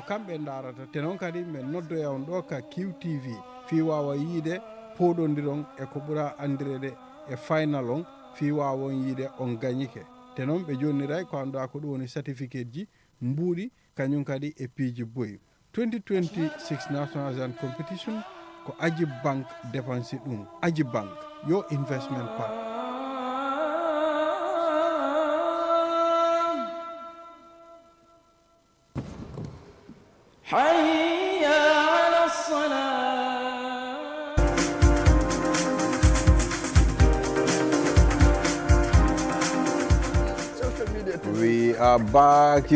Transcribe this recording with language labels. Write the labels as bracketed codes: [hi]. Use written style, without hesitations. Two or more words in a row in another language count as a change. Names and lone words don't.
[ff] kamɓe darata te noon kadi min noddoya on ɗo ka QTV fi wawa yiide poɗodiron e ko ɓuura andirede e final on fi wawon yiide on gagnike te noon ɓe jonniray ko annduɗa ko ɗum woni certificate ji mbuuɗi kañum kadi e piiji boyi 2026 [en] national agent competition [ff] ko aji [fr] banque dépense [ff] ɗum aji banque yo [en] investment park [ar] حي على الصلاة. [en] We are back.